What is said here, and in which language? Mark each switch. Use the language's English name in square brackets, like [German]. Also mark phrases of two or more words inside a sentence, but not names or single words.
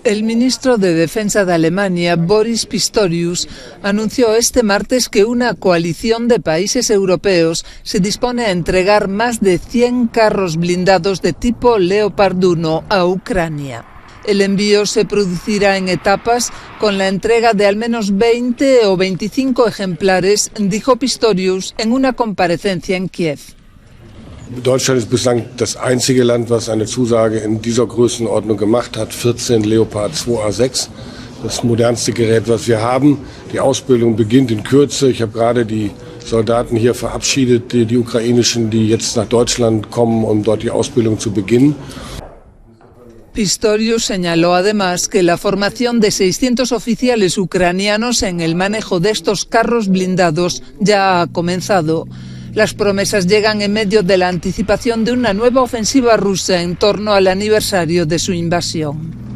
[Spanish] El ministro de Defensa de Alemania, Boris Pistorius, anunció este martes que una coalición de países europeos se dispone a entregar más de 100 carros blindados de tipo Leopard 1 a Ucrania. El envío se producirá en etapas con la entrega de al menos 20 o 25 ejemplares, dijo Pistorius en una comparecencia en Kiev. [German] Deutschland ist bislang das einzige Land, was eine Zusage in dieser Größenordnung gemacht hat. 14 Leopard 2A6, das modernste Gerät, was wir haben. Die Ausbildung beginnt in Kürze. Ich habe gerade die Soldaten hier verabschiedet, die ukrainischen, die jetzt nach Deutschland kommen, um dort die Ausbildung zu beginnen. [Spanish] Pistorius señaló además que la formación de 600 oficiales ucranianos en el manejo de estos carros blindados ya ha comenzado. Las promesas llegan en medio de la anticipación de una nueva ofensiva rusa en torno al aniversario de su invasión.